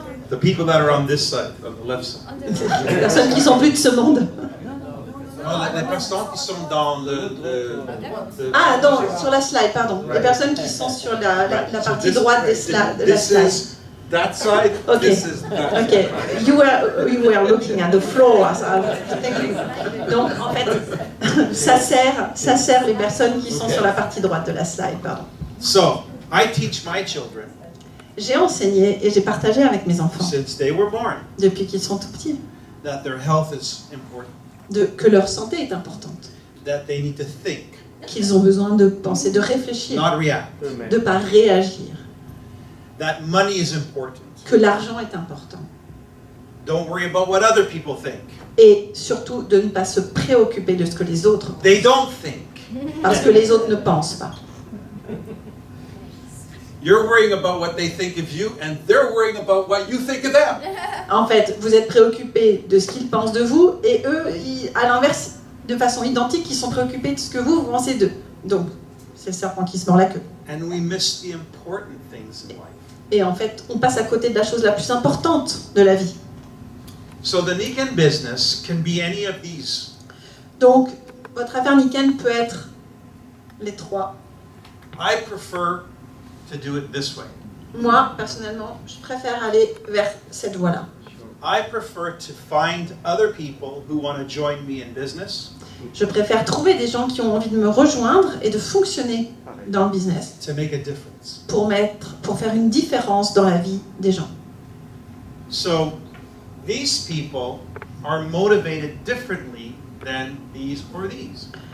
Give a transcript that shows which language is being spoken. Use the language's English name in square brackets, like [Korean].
[English] The people that are on this side, on the left side. [French] Les personnes qui sont plus de ce monde. Non, les personnes qui sont dans le Ah, non, sur la slide, pardon. Les personnes qui sont sur la partie droite de la slide. [English] Is that side, Okay. this is that Ok, you were looking at the floor. Thank you. [French] Donc, en fait, ça sert les personnes qui sont sur la partie droite de la slide, pardon. [English] So, I teach my children [French] J'ai enseigné et j'ai partagé avec mes enfants, [English] since they were born [French] depuis qu'ils sont tout petits, [English] that their health is important, [French] que leur santé est importante, [English] that they need to think, [French] qu'ils ont besoin de penser, de réfléchir, [English] not react, [French] de ne pas réagir, [English] that money is important. [French] que l'argent est important. [English] Don't worry about what other people think. [French] Et surtout de ne pas se préoccuper de ce que les autres pensent, [English] They don't think. [French] parce que les autres ne pensent pas. [English] You're worrying about what they think of you, and they're worrying about what you think of them. [French] En fait, vous êtes préoccupé de ce qu'ils pensent de vous, et eux, à l'inverse, de façon identique, ils sont préoccupés de ce que vous pensez d'eux. Donc, c'est le serpent qui se mord la queue. [English] And we miss the important things in life. [French] Et en fait, on passe à côté de la chose la plus importante de la vie. [English] So the Nikan business can be any of these. [French] Donc, votre affaire Niken peut être les trois. [English] I prefer to do it this way. [French] Moi, personnellement, je préfère aller vers cette voie-là. [English] I prefer to find other people who want to join me in business, [French] Je préfère trouver des gens qui ont envie de me rejoindre et de fonctionner dans le business [English] to make a difference. [French] pour faire une différence dans la vie des gens. [English] So these people are motivated differently than these or these.